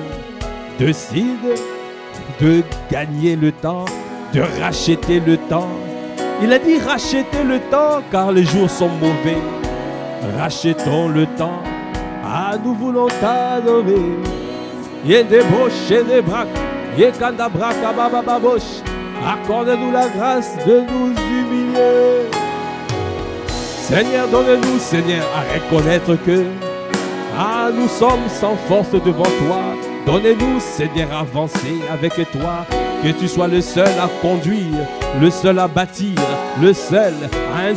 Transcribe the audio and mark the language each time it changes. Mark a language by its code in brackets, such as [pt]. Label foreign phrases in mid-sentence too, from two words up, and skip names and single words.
[fr] Décide de gagner le temps, de racheter le temps. Il a dit rachetez le temps car les jours sont mauvais. Rachetons le temps. Ah, nous voulons t'adorer. Yedeboche des braques, yekanda braka baba baboche. Accorde-nous la grâce de nous humilier. Seigneur, donne-nous, Seigneur, à reconnaître que nous sommes sans force devant toi. Donnez-nous, Seigneur, à avancer avec toi. Que tu sois le seul à conduire, le seul à bâtir, le seul à inspirer.